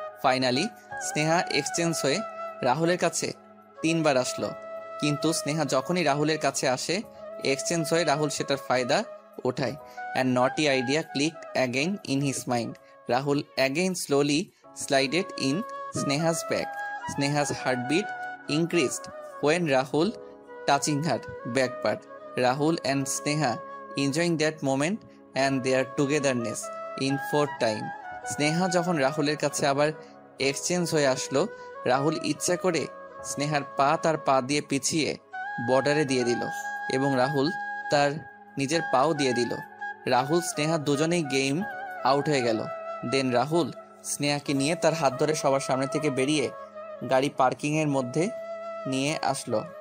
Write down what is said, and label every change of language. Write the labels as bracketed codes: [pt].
[bn] Finally Sneha exchange হয়ে রাহুলের কাছে 3 বার আসলো, কিন্তু স্নেহা যখনই রাহুলের কাছে আসে এক্সচেঞ্জ হয়ে রাহুল সেটার ফায়দা ওঠায়। [en] And naughty idea click again in his mind. Rahul again slowly slided in Sneha's back. Sneha's heartbeat increased when Rahul touching her back part. Rahul and Sneha enjoying that moment and their togetherness in fourth time. [bn] Sneha যখন রাহুলের কাছে আবার exchange হয়ে আসলো, রাহুল ইচ্ছা করে স্নেহার পা তার পা দিয়ে পিছিয়ে বর্ডারে দিয়ে দিল এবং রাহুল তার নিজের পাও দিয়ে দিল। রাহুল স্নেহা দুজনেই গেম আউট হয়ে গেল। দেন রাহুল স্নেহাকে নিয়ে তার হাত ধরে সবার সামনে থেকে বেরিয়ে গাড়ি পার্কিং এর মধ্যে নিয়ে আসলো।